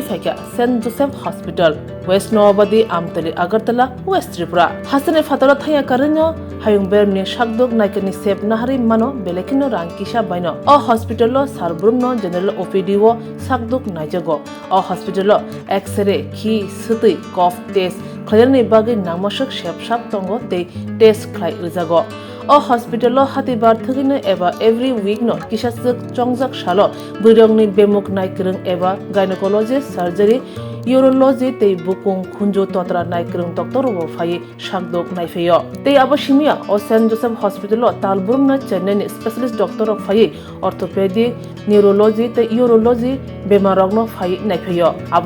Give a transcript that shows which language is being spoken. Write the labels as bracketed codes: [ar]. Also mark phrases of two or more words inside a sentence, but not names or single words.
[trp] फाइका सेन्ट जोसेफ हॉस्पिटल वेस्ट नवाबादी आमतली अगरतला वेस्ट त्रिपुरा हासिनी फातरा थाया कारिनो हायुं बेरनि शाकदोक नायकनि सेब नाहारि मानो बेलेखिनो रांकिसा बायनो अ हॉस्पिटलो सारब्रुमनो [en] general OPD [trp] वो शाकदोक नायजगो अ हॉस्पिटलो एक्सरे खि सुतै [en] cough test [trp] खयरनि बागै नामसक सेबसाब तंगो ते टेस्ट खलाय रिजागो अ हॉस्पिटलो हातिबार थगिनो एबा [en] every week [trp] नो किसासक चंगजाक सालो बुरंगनि बेमुक नायक्रं एबा [en] gynecologist surgery urology [trp] ते बुकुं खुंजो तोत्रा नायक्रं डॉक्टर वो फाइ शाकदोक नायफेयो ते आबासिमिया अ सेंट जोसेफ हॉस्पिटलो तालबुरमना चेन्नई [en] specialist doctor [trp] फाइ [en] orthopedic neurology [trp] ते यूरोलॉजी बेमारगनो फाइ नायफेयो आबनो